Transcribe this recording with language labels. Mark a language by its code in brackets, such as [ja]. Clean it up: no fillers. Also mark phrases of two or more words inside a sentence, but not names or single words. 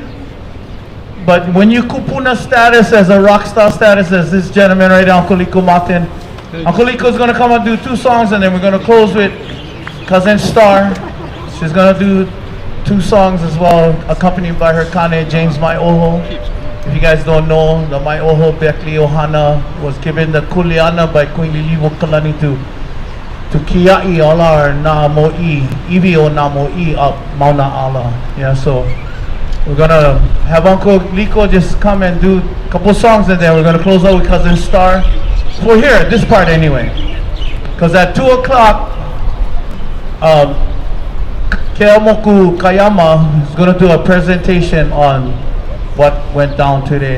[en] But when you kupuna status as a rock star status as this gentleman right now, Uncle Liko Martin, Uncle Liko is going to come and do 2 songs and then we're going to close with Cousin Star. She's going to do 2 songs as well, accompanied by her kane, James Mai Oho. If you guys don't know, the Mai Oho Beckley Ohana was given the kuleana by Queen Liliuokalani to [haw] kia'i ala na mo'i, iwi o na mo'i [en] up Mauna Ala. Yeah, so we're gonna have Uncle Liko just come and do a couple songs and then we're gonna close out with Cousin Star. For here, this part anyway. Because at 2 o'clock, Moku Kayama is gonna do a presentation on what went down today.